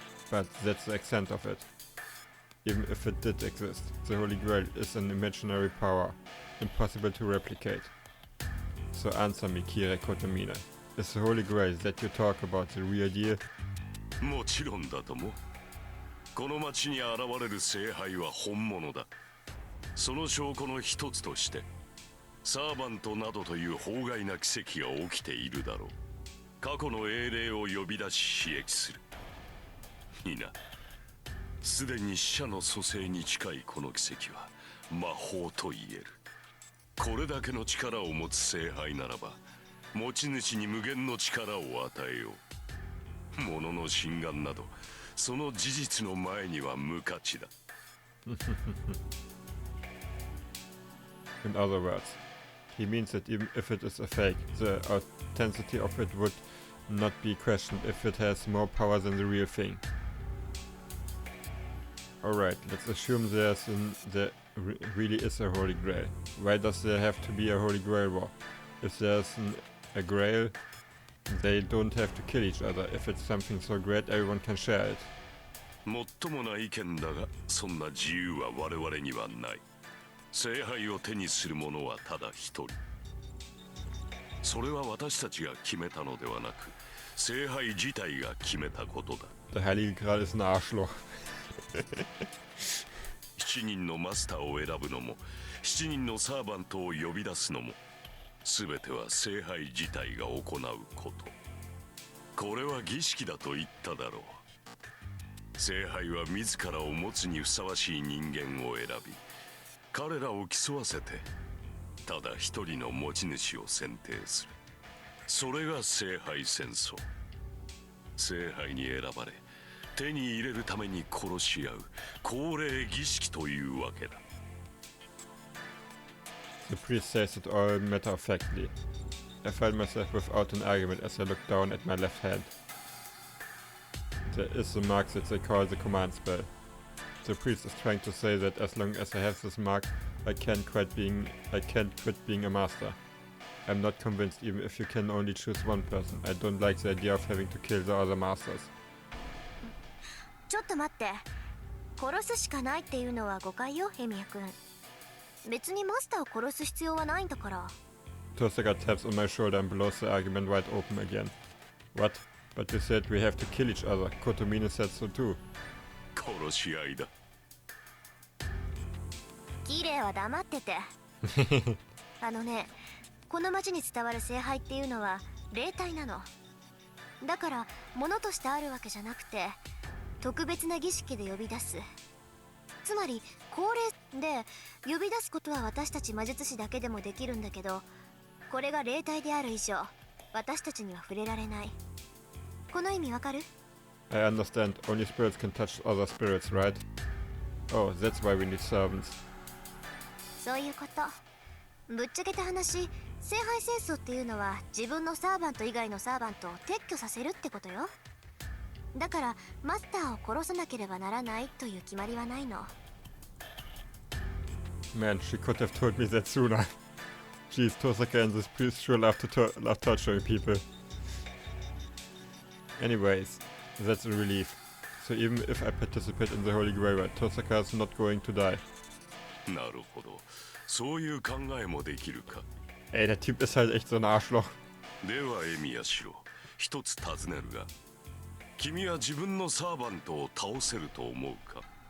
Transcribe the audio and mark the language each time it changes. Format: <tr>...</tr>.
<en>But that's the extent of it. Even if it did exist, the Holy Grail is an imaginary power, impossible to replicate. So answer me, Kire Kotomine. Is the Holy Grail that you talk about the real deal?</en> <ja>もちろんだとも。この町に現れる聖杯は本物だ。その証拠の一つとして、サーバントなどという法外な奇跡が起きているだろう。過去の英霊を呼び出し刺激する。いいな。すでに死者の蘇生に近いこの奇跡は魔法と言える。これだけの力を持つ聖杯ならば、持ち主に無限の力を与えよう。物の心眼など、その事実の前には無価値だ。</ja> <en>In other words, he means that even if it is a fake, the authenticity of it would not be questioned if it has more power than the real thing. Alright, let's assume there really is a Holy Grail. Why does there have to be a Holy Grail war? If there's a Grail, they don't have to kill each other. If it's something so great, everyone can share it.</en> <ja>もっともな意見だが、そんな自由は我々にはない。聖杯を手にする者はただ一人。それは私たちが決めたのではなく、聖杯自体が決めたことだ。</ja> <de>Der Heilige Gral ist ein Arschloch.</de> <ja>7人のマスターを選ぶのも、7人のサーバントを呼び出すのも、すべては聖杯自体が行うこと。これは儀式だと言っただろう。聖杯は自らを持つにふさわしい人間を選び、彼らを競わせてただ一人の持ち主を選定する。それが聖杯戦争。聖杯に選ばれ手に入れるために殺し合う恒例儀式というわけだ。</ja> <en>The priest says it all matter-of-factly. I find myself without an argument as I look down at my left hand. There is the mark that they call the command spell. The priest is trying to say that as long as I have this mark, I can't quit being a master. I'm not convinced even if you can only choose one person. I don't like the idea of having to kill the other masters.</en> <ja>ちょっと待って。殺すしかないっていうのは誤解よ、ヘミヤ君。別にマスターを殺す必要はないんだから。</ja> <en>Tosaka taps on my shoulder and blows the argument wide open again. What? But you said we have to kill each other. Kotomine said so too.</en> <ja>殺し合いだ。キレイは黙ってて。あのね、この町に伝わる聖杯っていうのは霊体なの。だから物としてあるわけじゃなくて、特別な儀式で呼び出す。つまり恒例で呼び出すことは私たち魔術師だけでもできるんだけど、これが霊体である以上、私たちには触れられない。この意味わかる？</ja> <en>I understand. Only spirits can touch other spirits, right? Oh, that's why we need servants.</en> <ja>そういうこと。ぶっちゃけた話、聖杯戦争っていうのは自分のサーバント以外のサーバントを撤去させるってことよ。だからマスターを殺さなければならないという決まりはないの。</ja> <en>Man, she could have told me that sooner. Jeez, Tosaka and this priest sure love torturing people. Anyways, that's a relief. So even if I participate in the Holy Grail, Tosaka is not going to die.</en> <ja>なるほど。そういう考えもできるか。</ja> <de>Ey, der Typ ist halt echt so ein Arschloch.</de> <ja>ではエミヤシロ、一つ尋ねるが、君は自分のサーバントを倒せると思うか？</ja>